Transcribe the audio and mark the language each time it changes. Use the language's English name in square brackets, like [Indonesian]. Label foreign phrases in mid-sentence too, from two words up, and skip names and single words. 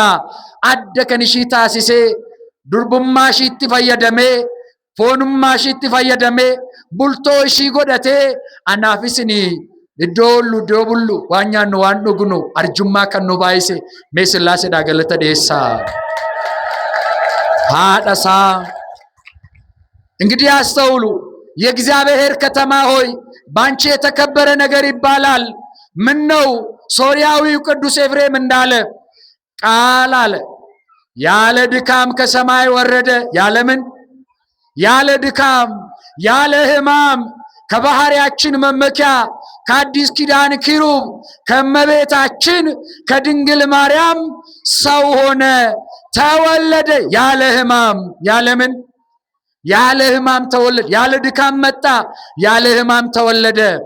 [Oromo] Adda kan ishii taasisee durbummaa ishiitti fayyadamee foonummaa ishiitti fayyadamee bultoo ishii godhatee anaafis iddoo bullu waan nyaannu waan dhugnu arjummaa kan nu baay'ise mee Sillaaseedhaa galata dhiyeessaa. [Amharic] haadhasaa እንግዲህ አስተውሉ የእግዚአብሔር ከተማ ሆይ ባንቺ የተከበረ ነገር ይባላል። ምን ነው ሶርያዊው ቅዱስ ኤፍሬም እንዳለ ቃል አለ ያለ ድካም ከሰማይ ወረደ። ያለምን ያለ ድካም ያለ ሕማም ከባህሪያችን መመኪያ ከአዲስ ኪዳን ኪሩብ ከመቤታችን ከድንግል ማርያም ሰው ሆነ ተወለደ። ያለ ሕማም ያለምን ያለ ሕማም ተወለደ። ያለ ድካም መጣ፣ ያለ ሕማም ተወለደ።